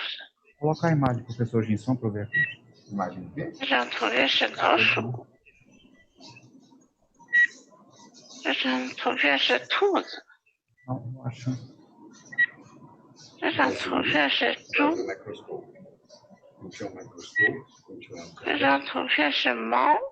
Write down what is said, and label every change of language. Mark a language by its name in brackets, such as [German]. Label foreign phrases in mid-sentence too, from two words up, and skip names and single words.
[Portuguese] Coloca a imagem do professor Ginson para eu ver a imagem do quê? [Chinese] 这张图片是老鼠，这张图片是兔子， [Portuguese] Não acho. [Chinese] 这张图片是猪，这张图片是猫，